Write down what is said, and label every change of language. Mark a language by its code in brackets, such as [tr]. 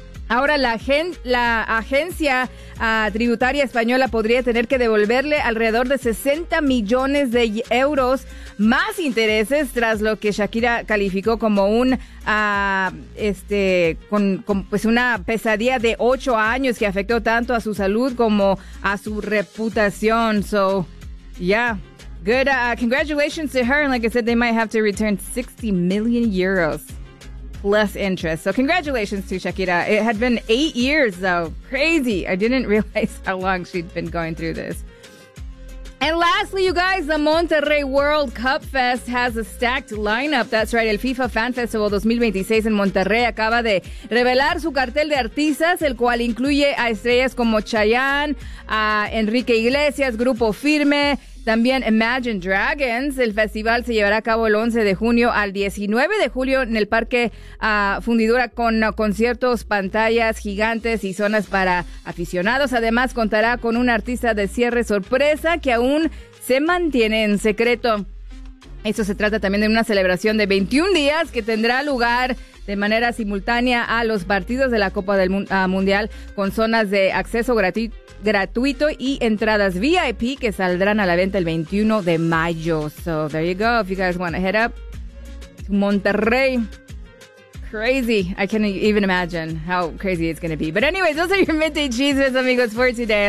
[es] Ahora la agencia tributaria española podría tener que devolverle alrededor de 60 millones de euros más intereses tras lo que Shakira calificó como una pesadilla de 8 años que afectó tanto a su salud como a su reputación. [en] So, yeah, good. Congratulations to her. And like I said, they might have to return 60 million euros. Less interest. So congratulations to Shakira. It had been 8 years, though. Crazy. I didn't realize how long she'd been going through this. And lastly, you guys, the Monterrey World Cup Fest has a stacked lineup. That's right. [es] El FIFA Fan Festival 2026 en Monterrey acaba de revelar su cartel de artistas, el cual incluye a estrellas como Chayanne, a Enrique Iglesias, Grupo Firme, también Imagine Dragons. El festival se llevará a cabo el 11 de junio al 19 de julio en el Parque Fundidora con conciertos, pantallas gigantes y zonas para aficionados. Además, contará con un artista de cierre sorpresa que aún se mantiene en secreto. Esto se trata también de una celebración de 21 días que tendrá lugar de manera simultánea a los partidos de la Copa del Mundial con zonas de acceso gratuito y entradas VIP que saldrán a la venta el 21 de mayo. [en] So there you go. If you guys want to head up to Monterrey. Crazy. I can't even imagine how crazy it's going to be. But anyways, those are your Midday Chismes, amigos, for today.